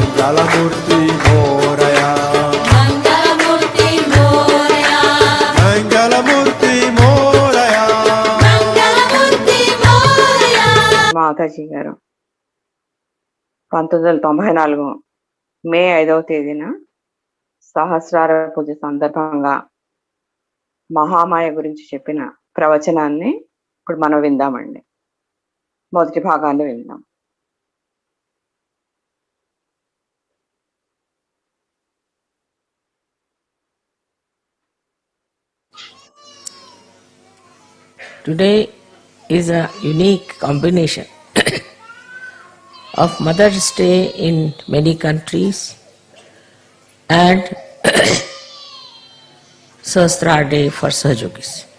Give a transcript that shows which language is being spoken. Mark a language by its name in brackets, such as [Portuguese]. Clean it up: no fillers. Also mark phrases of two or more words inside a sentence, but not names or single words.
[Marathi] मंगलमूर्ति मोरया, मंगलमूर्ति मोरया, मंगलमूर्ति मोरया, मंगलमूर्ति मोरया. [Telugu] మాతాజీ గారు 1994 మే 5వ తేదీన సహస్రార పూజ సందర్భంగా మహామాయ గురించి చెప్పిన ప్రవచనాన్ని ఇప్పుడు మనం విందామండి. మొదటి భాగాన్ని విందాం. [English] Today is a unique combination of Mother's Day in many countries and Sahasrara Day for Sahajogis.